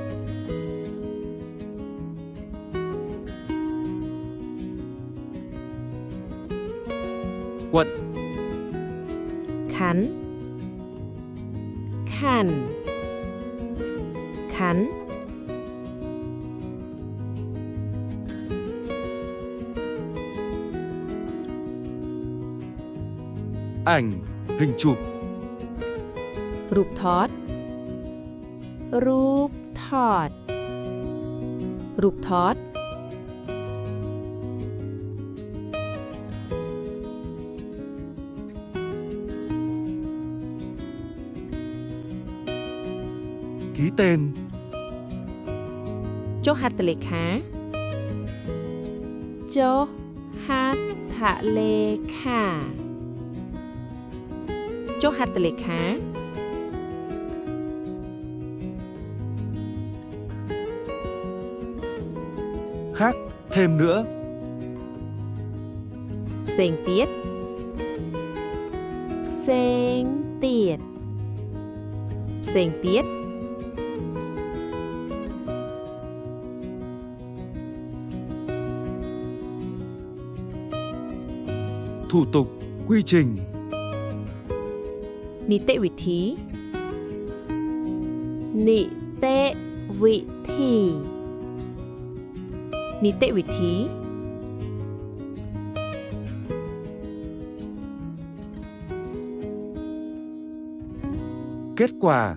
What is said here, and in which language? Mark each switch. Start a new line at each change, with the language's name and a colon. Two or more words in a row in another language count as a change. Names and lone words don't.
Vietnamese: Quận.
Khmer: ខណ្ឌខណ្ឌខណ្ឌ
Vietnamese: Ảnh. Hình chụp.
Khmer: រូបថតរូបថតរូបថត
Vietnamese: Ký tên.
Khmer: ចុះហត្ថលេខាចុះហត្ថលេខាចុះហត្ថលេខា
Vietnamese: Khác. Thêm nữa.
Khmer: ផ្សេងទៀតផ្សេងទៀតផ្សេងទៀត
Vietnamese: Thủ tục. Quy trình.
Khmer: នីតិវិធីនីតិវិធីនីតិវិធី
Vietnamese: Kết quả.